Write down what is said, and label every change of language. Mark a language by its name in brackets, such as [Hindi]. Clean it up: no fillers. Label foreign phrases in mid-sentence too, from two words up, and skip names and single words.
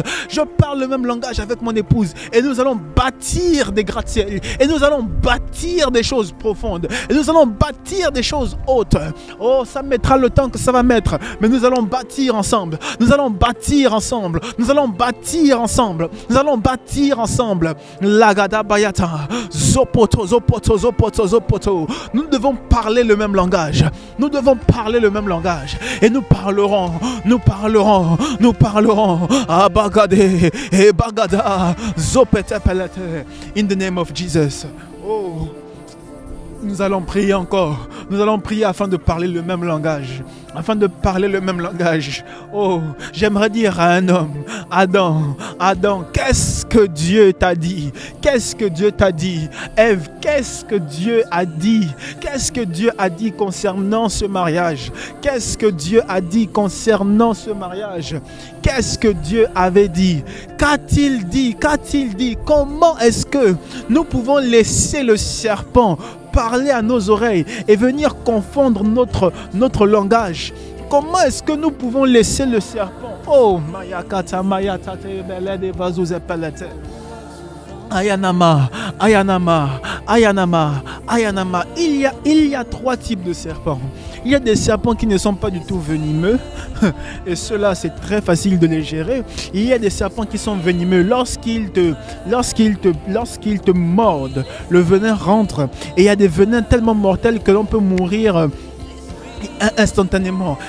[French] Je parle le même langage avec mon épouse. Et nous allons bâtir des gratte-ciels. Et nous allons bâtir des choses profondes. Et nous allons bâtir des choses hautes. Oh, ça mettra le temps que ça va mettre. Mais nous allons bâtir ensemble. Nous allons bâtir ensemble. Nous allons bâtir ensemble. Nous allons bâtir ensemble. Lagada bayata. Zopoto, zopoto, zopoto, zopoto. Nous devons parler le même langage. Nous devons parler le même langage. Et nous parlerons. Nous parlerons. Nous parlerons. Abagade. Et bagada. Zopete pelete. [English] In the name of Jesus. Oh. [French] Nous allons prier encore. Nous allons prier afin de parler le même langage. Afin de parler le même langage. Oh, j'aimerais dire à un homme, Adam, qu'est-ce que Dieu t'a dit? Qu'est-ce que Dieu t'a dit? Ève, qu'est-ce que Dieu a dit? Qu'est-ce que Dieu a dit concernant ce mariage? Qu'est-ce que Dieu a dit concernant ce mariage? Qu'est-ce que Dieu avait dit? Qu'a-t-il dit? Qu'a-t-il dit? Comment est-ce que nous pouvons laisser le serpent parler à nos oreilles et venir confondre notre langage? Comment est-ce que nous pouvons laisser le serpent? Oh, Mayakata, Mayatate, Belede, Vazuze, Pelete. Ayanama, Ayanama, Ayanama, Ayanama. Il y a trois types de serpents. Il y a des serpents qui ne sont pas du tout venimeux. Et ceux-là, c'est très facile de les gérer. Il y a des serpents qui sont venimeux. Lorsqu'ils te mordent, le venin rentre. Et il y a des venins tellement mortels que l'on peut mourir instantanément.